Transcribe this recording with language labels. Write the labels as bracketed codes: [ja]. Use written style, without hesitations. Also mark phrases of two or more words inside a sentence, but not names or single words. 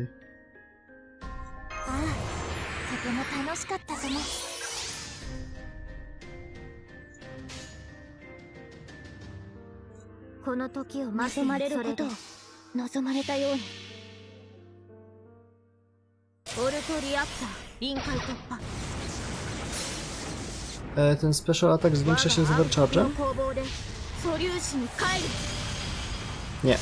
[ja] ああ、とても楽しかったかも。この時をまとまれることを望まれたように。オルトリアクター臨界突破。 [pl] Ten [en] special attack [pl] zwiększa się z overcharge'em? Nie.